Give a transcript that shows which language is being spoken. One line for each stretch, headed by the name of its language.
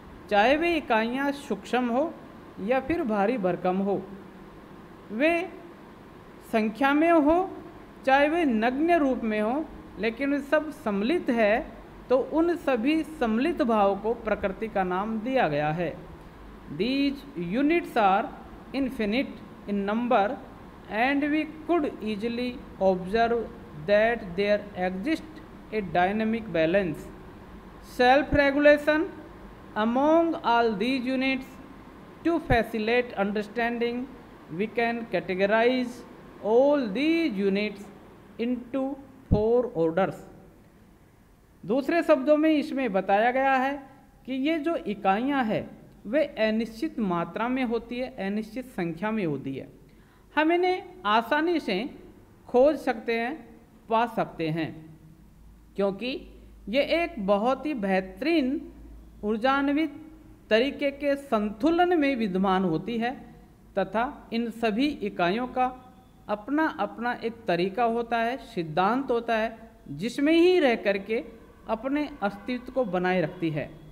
Hindi: चाहे वे इकाइयाँ सूक्ष्म हो या फिर भारी भरकम हो, वे संख्या में हो चाहे वे नग्न रूप में हो, लेकिन वे सब सम्मिलित है, तो उन सभी सम्मिलित भाव को प्रकृति का नाम दिया गया है।
English: These units are infinite in number and we could easily observe that there exists a dynamic balance, self-regulation among all these units. To facilitate understanding, we can categorize all these units into 4 orders.
Hindi: दूसरे शब्दों में इसमें बताया गया है कि ये जो इकाइयाँ हैं वे अनिश्चित मात्रा में होती है, अनिश्चित संख्या में होती है। हम इन्हें आसानी से खोज सकते हैं, पा सकते हैं, क्योंकि ये एक बहुत ही बेहतरीन ऊर्जान्वित तरीके के संतुलन में विद्यमान होती है तथा इन सभी इकाइयों का अपना अपना एक तरीका होता है, सिद्धांत होता है, जिसमें ही रह करके अपने अस्तित्व को बनाए रखती है।